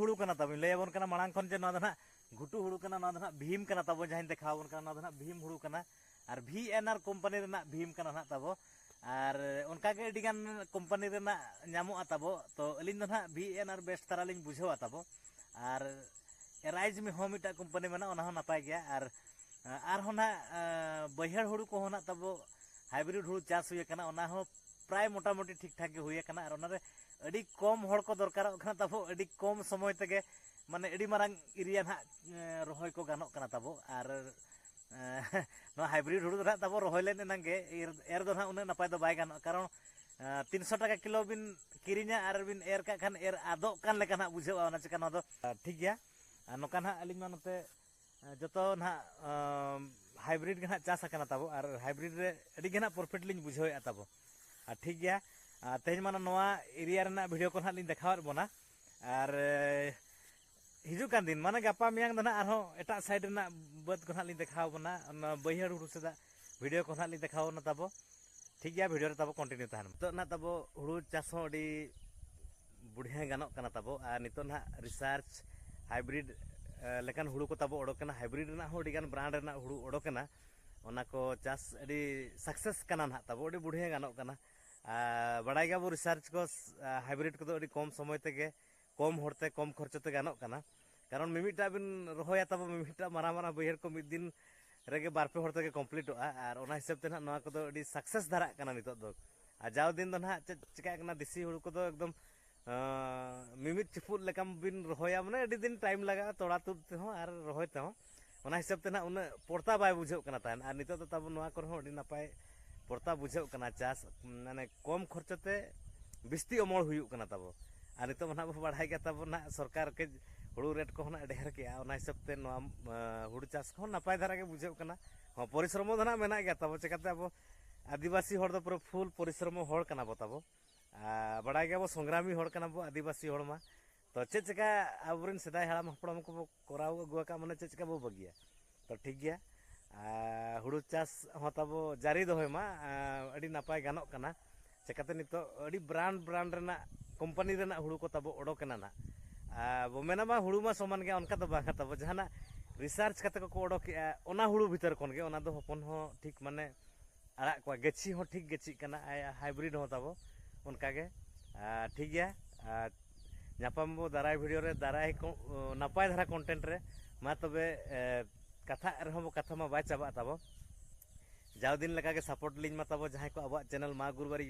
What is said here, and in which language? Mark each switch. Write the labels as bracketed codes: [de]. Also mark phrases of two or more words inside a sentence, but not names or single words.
[sat] तब लैया बोन कना मांग खन जे नोआ दो ना घुटू हुड़ू कना ना दना भीम कना तबो जहां देखावन कना ना दना भीम हुड़ू कना और VNR कंपनी रेना भीम कना ना तबो और उनका के अडिगान कंपनी रेना नामोआ तबो तो अलिन दना VNR बेस्ट तारा लिंग बुझावा तबो और एराइज में हो मिटा कंपनी मेना ओना हो नापाय गया और होना बैहड़ हुड़ू को होना तबो हाइब्रिड हुड़ू चाष हुए कना ओना हो प्राय मोटामुटी [hi] ठीक ठाक [sat] हुए कना और ओना रे अड़ी कम हड़ को दरकार कना तबो अड़ी कम समय तके माने अड़ी मारंग एरिया ना रोहय को गानोक कना तबो और नो हाइब्रिड हुड़ू ना तबो रोहय लेन नंगे एर दो ना उन्हें नपाय दो बाय गानो कारण 300 टाका किलो बिन किरिना और बिन एर का खान एर आदो कान लेका ना बुझावा ओना चिका दो ठीक गया नोका ना अलिन मा नते जतो ना हाइब्रिड के ना चास आकना तबो और हाइब्रिड रे अड़ी के ना प्रॉफिट लिन बुझावे तबो ठीक गया तेज माना नोआ एरिया रेना वीडियो को ना लिन देखावर बोना और हिजू कान दिन माने गापा मियांग दना आरो एटा साइड रेना बद को ना लिन देखाव बोना बैहड़ हुड़ू सेदा वीडियो को ना लिन देखाव ना तबो ठीक गया वीडियो रे तबो कंटिन्यू तहन तो ना तबो हुड़ू चास हो अड़ी बुढ़िया गानोक कना तबो और नितो ना रिसर्च हाइब्रिड लेकिन हुड़ू को तबो ओडोकना हाइब्रिड रेना हो अडिगान ब्रांड रेना हुड़ू ओडोकना ओना को चास अड़ी सक्सेस कना ना तबो अड़ी बुढ़िया गानोक कना बड़ाई गया वो रिसर्च को हाइब्रिड को तो अड़ी कम समय तेगे कम होड़ते कम खर्चते गानोक कना कारण मिमिटा बिन रोहया तबो मिमिटा मारा मारा बैहड़ को मिद दिन रेगे बारपे होड़ तेगे कंप्लीटोआ और ओना हिसाब ते ना नोआ को तो अड़ी सक्सेस धारा कना नितो दो आ जाव दिन दो ना चिका कना देसी हुड़ू को तो एकदम मिमिट चिपुट लेकाम बिन रोहया माने अड़ी दिन टाइम लगा तोड़ा तुद ते हो और रोहय ते हो ओना हिसाब ते ना उन पोर्ता बाय बुझाव कना तान और नितो तो तबो नोआ को अड़ी नापाय पोर्ता बुझाव कना चास माने कम खर्चते बिस्ती अमल हुयु कना तबो और नितो ना बढ़ाई गया तबो ना सरकार के हुड़ू रेट को ना ढेर के ओना हिसाब ते नोआ हुड़ू चास को नापाय धारा के बुझाव कना हां परिश्रम दो ना मेना गया तबो चिकाते अब आदिवासी हड़ दो पूरा फुल परिश्रम हड़ कना बो तबो बड़ा गया वो संग्रामी हड़ कना बो आदिवासी हड़ मा तो चे चिका आबरिन सेदाय हाड़ाम हपड़ाम को कराव अगुआ माने चे चिका बो बगिया तो ठीक गया हुड़ू चास हो तबो जारी दोहय मा अड़ी नापाय गानोक कना चिकाते नितो अड़ी ब्रांड रेना कंपनी रेना हुड़ू को तबो ओडोकना ना बो मेना मा हुड़ू मा समान गया उनका तो बांगा तबो जहाना रिसर्च कते को ओडोक ओना हुड़ू भीतर कोन गे ओना दो हपन हो ठीक माने आड़ा को गेची हो ठीक गेची कना हाइब्रिड हो तबो उनका गे ठीक गया नापाम बो दाराय वीडियो रे दाराय को नापाय धारा कंटेंट रे मा तबे कथा रहो बो कथा मा बाय चाबा तबो जाव दिन लगा के सपोर्ट लिंग मा तबो जहां को अब चैनल मा गुरुबारी